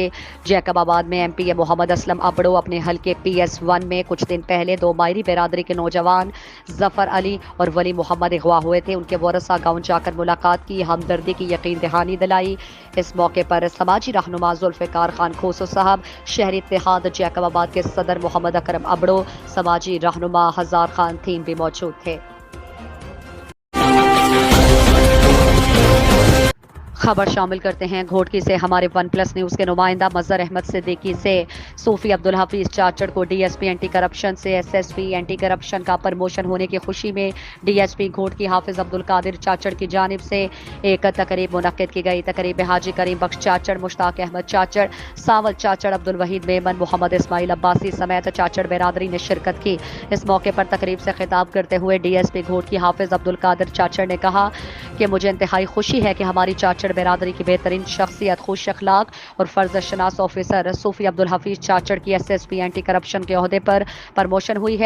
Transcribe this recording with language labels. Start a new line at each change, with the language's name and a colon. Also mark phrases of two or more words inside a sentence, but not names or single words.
Urdu: جیکب آباد میں ایم پی اے محمد اسلم ابڑو اپنے حلقے PS1 میں کچھ دن پہلے 2 مائری برادری کے نوجوان ظفر علی اور ولی محمد اغوا ہوئے تھے. ان کے ورثا گاؤں جا کر ملاقات کی، ہمدردی کی یقین دہانی دلائی. اس موقع پر سماجی رہنما ذوالفقار خان کھوسو صاحب، شہری اتحاد جیکب آباد کے صدر محمد اکرم ابڑو، سماجی رہنما ہزار خان تھیم بھی موجود تھے. خبر شامل کرتے ہیں گھوٹکی سے ہمارے ون پلس نیوز کے نمائندہ مظہر احمد صدیقی سے. صوفی عبدالحفیظ چاچڑ کو
English: DSP Anti Corruption
Urdu: سے
English: SSP Anti Corruption
Urdu: کا پروموشن ہونے کی خوشی میں DSP گھوٹکی حافظ عبدالقادر چاچڑ کی جانب سے ایک تقریب منعقد کی گئی. تقریب حاجی کریم بخش چاچڑ، مشتاق احمد چاچڑ، ساول چاچڑ، عبدالوحید میمن، محمد اسماعیل عباسی سمیت چاچڑ برادری نے شرکت کی. اس موقع پر تقریب سے خطاب کرتے ہوئے DSP گھوٹکی حافظ عبدالقادر چاچڑ نے کہا کہ مجھے انتہائی خوشی ہے کہ ہماری چاچڑ برادری کی بہترین شخصیت، خوش اخلاق اور فرض شناس آفیسر صوفی عبدالحفیظ چاچڑ کی
English: SSP Anti Corruption
Urdu: کے عہدے پر پروموشن ہوئی ہے.